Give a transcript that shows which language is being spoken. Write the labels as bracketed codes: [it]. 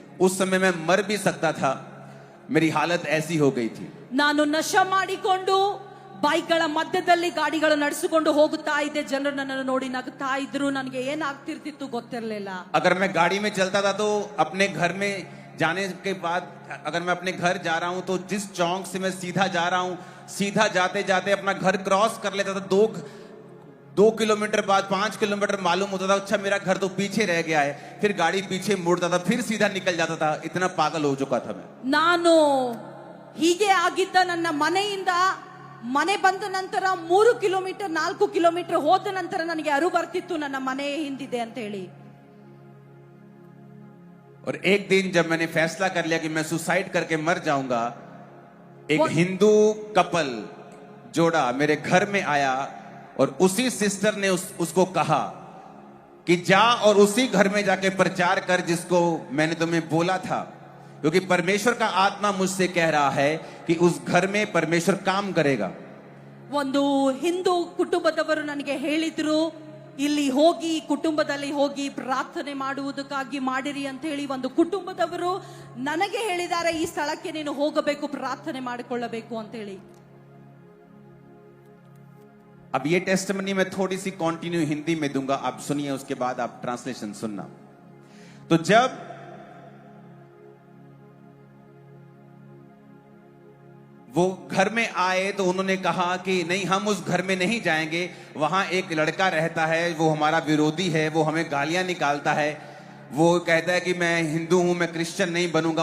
[hi] उस समय मैं मर भी सकता था, मेरी हालत ऐसी हो गई थी. [kn] ನಾನು ನಶ ಮಾಡಿಕೊಂಡು ಬೈಕ್ಗಳ ಮಧ್ಯದಲ್ಲಿ ಗಾಡಿಗಳು ನಡೆಸಿಕೊಂಡು ಹೋಗುತ್ತಾ ಇದ್ದೆ. ಜನರು ನನ್ನನ್ನು ನೋಡಿ ನಗುತ್ತಾ ಇದ್ರು. ನನಗೆ ಏನಾಗ್ತಿರ್ತಿತ್ತು ಗೊತ್ತಿರಲಿಲ್ಲ. [hi] अगर मैं गाड़ी में चलता था तो अपने घर में जाने के बाद, अगर मैं अपने घर जा रहा हूं तो जिस चौक से मैं सीधा जा रहा हूं, सीधा जाते जाते अपना घर क्रॉस कर लेता था. 2 किलोमीटर बाद 5 किलोमीटर मालूम होता था, अच्छा मेरा घर तो पीछे रह गया है. फिर गाड़ी पीछे मुड़ता था, फिर सीधा निकल जाता था. इतना पागल हो चुका था मैं. [kn] ನಾನು ಹೀಗೆ ಆಗಿದ್ದ. ನನ್ನ ಮನೆಯಿಂದ ಮನೆ ಬಂದ ನಂತರ 3 ಕಿಲೋಮೀಟರ್ 4 ಕಿಲೋಮೀಟರ್ ಹೋದ ನಂತರ ನನಗೆ ಅರು ಬರ್ತಿತ್ತು ನನ್ನ ಮನೆ ಹಿಂದಿದೆ ಅಂತ ಹೇಳಿ. [hi] और एक दिन जब मैंने फैसला कर लिया कि मैं सुसाइड करके मर जाऊंगा, एक हिंदू कपल जोड़ा मेरे घर में आया और उसी सिस्टर ने उसको कहा कि जा और उसी घर में जाके प्रचार कर जिसको मैंने तुम्हें बोला था, क्योंकि परमेश्वर का आत्मा मुझसे कह रहा है कि उस घर में परमेश्वर काम करेगा. [kn] ಒಂದು ಹಿಂದೂ ಕುಟುಂಬದವರು ನನಗೆ ಹೇಳಿದ್ರು, ಇಲ್ಲಿ ಹೋಗಿ ಕುಟುಂಬದಲ್ಲಿ ಹೋಗಿ ಪ್ರಾರ್ಥನೆ ಮಾಡುವುದಕ್ಕಾಗಿ ಮಾಡಿರಿ ಅಂತ ಹೇಳಿ ಒಂದು ಕುಟುಂಬದವರು ನನಗೆ ಹೇಳಿದ್ದಾರೆ, ಈ ಸ್ಥಳಕ್ಕೆ ನೀನು ಹೋಗಬೇಕು, ಪ್ರಾರ್ಥನೆ ಮಾಡಿಕೊಳ್ಳಬೇಕು ಅಂತ ಹೇಳಿ. [hi] अब ये टेस्टिमनी मैं थोड़ी सी कंटिन्यू हिंदी में दूंगा, आप सुनिए, उसके बाद आप ट्रांसलेशन सुनना. तो जब वो घर में आए तो उन्होंने कहा कि नहीं, हम उस घर में नहीं जाएंगे, वहां एक लड़का रहता है, वो हमारा विरोधी है, वो हमें गालियां निकालता है, वो कहता है कि मैं हिंदू हूं, मैं क्रिश्चियन नहीं बनूंगा.